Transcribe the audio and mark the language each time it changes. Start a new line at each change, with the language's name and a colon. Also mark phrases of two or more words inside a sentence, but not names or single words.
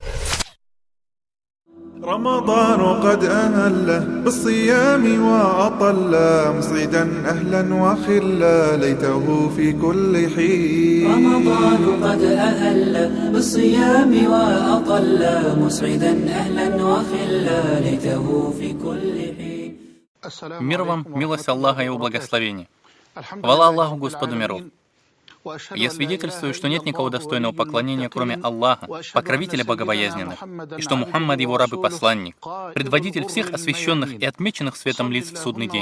Arabic: رمضان قد أهل بالصيام وأطل مصعدا أهلا وخلا ليته في كل حين. رمضان قد أهل بالصيام وأطل مسعدا أهلا وخلا ليته في كل حين.
Russian: Мир вам, милость Аллаха и его благословение. Хвала Аллаху, Господу миров. Я свидетельствую, что нет никого достойного поклонения, кроме Аллаха, покровителя богобоязненных, и что Мухаммад его раб и посланник, предводитель всех освященных и отмеченных светом лиц в судный день.